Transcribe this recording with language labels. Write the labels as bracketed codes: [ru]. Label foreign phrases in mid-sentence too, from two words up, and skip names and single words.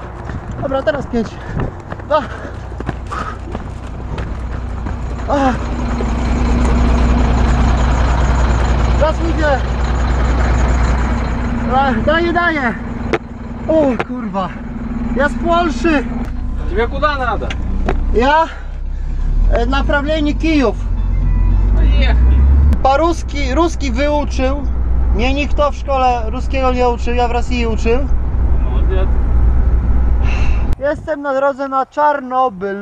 [pl] Dobra, teraz 5. Raz idzie. Daję. O kurwa. [ru] Я с Польши. Тебе куда надо? Я направление Киев. Поехали. [pl] Po ruski wyuczył. Mnie nikt w szkole ruskiego nie uczył, ja w Rosji uczył. [ru] Молодец. [pl] Jestem na drodze na Czarnobyl.